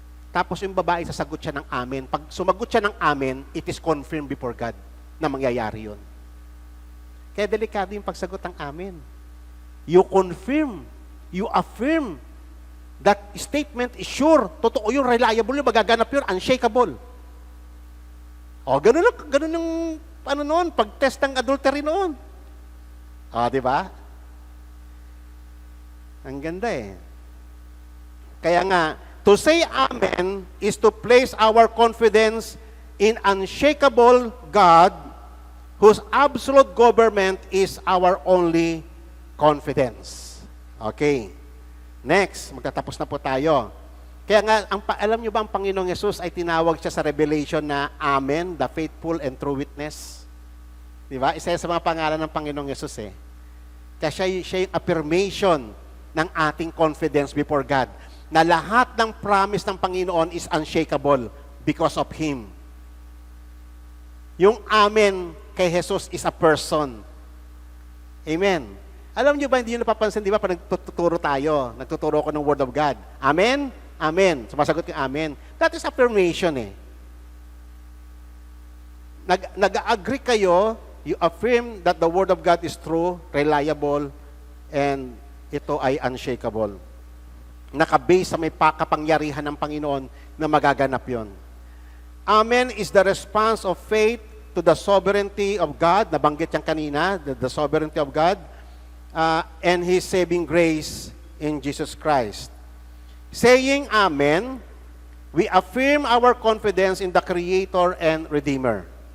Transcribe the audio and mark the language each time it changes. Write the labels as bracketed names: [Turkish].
[Filipino] Tapos yung babae, sasagot siya ng amen. Pag sumagot siya ng amen, [English] it is confirmed before God [Filipino] na mangyayari yun. Kaya delikado yung pagsagot ng amen. [English] You confirm, you affirm that statement is sure, [Filipino] totoo yun, [English] reliable yun, magaganap yun, unshakable. [Filipino] O, ganun yung, noon, pag-test ng adultery noon. O, di ba? Ang ganda eh. Kaya nga, [English] to say amen is to place our confidence in unshakable God, whose absolute government is our only confidence. [Filipino] Okay. Next, magtatapos na po tayo. Kaya nga, alam nyo ba ang Panginoong Yesus ay tinawag siya sa Revelation na Amen, [English] the faithful and true witness? [Filipino] Di ba? Isa sa mga pangalan ng Panginoong Yesus eh. Kaya siya yung affirmation ng ating confidence before God, na lahat ng promise ng Panginoon [English] is unshakable because of Him. [Filipino] Yung Amen kay Jesus [English] is a person. [Filipino] Amen. Alam niyo ba, hindi nyo napapansin, di ba, pag nagtuturo tayo, nagtuturo ko ng Word of God. Amen? Amen. Sumasagot yung amen. [English] That is affirmation [Filipino] eh. Nag-agree kayo, [English] you affirm that the Word of God is true, reliable, and ito ay unshakable. [Filipino] Nakabase sa may kapangyarihan ng Panginoon na magaganap yon. [English] Amen is the response of faith to the sovereignty of God. [Filipino] Nabanggit yan kanina, [English] the sovereignty of God, and His saving grace in Jesus Christ. Saying Amen, we affirm our confidence in the Creator and Redeemer.